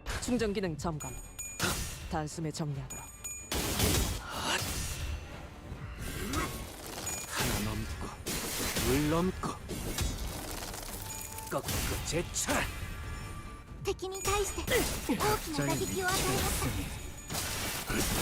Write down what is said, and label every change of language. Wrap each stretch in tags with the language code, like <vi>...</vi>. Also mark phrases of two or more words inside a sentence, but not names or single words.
<ko>충전 기능 점검. 단숨에 정리하도록. 하나 넘고 둘 넘고 꺾고 제철.</ko> <ja>敵に対して大きな打撃を与えました。</ja>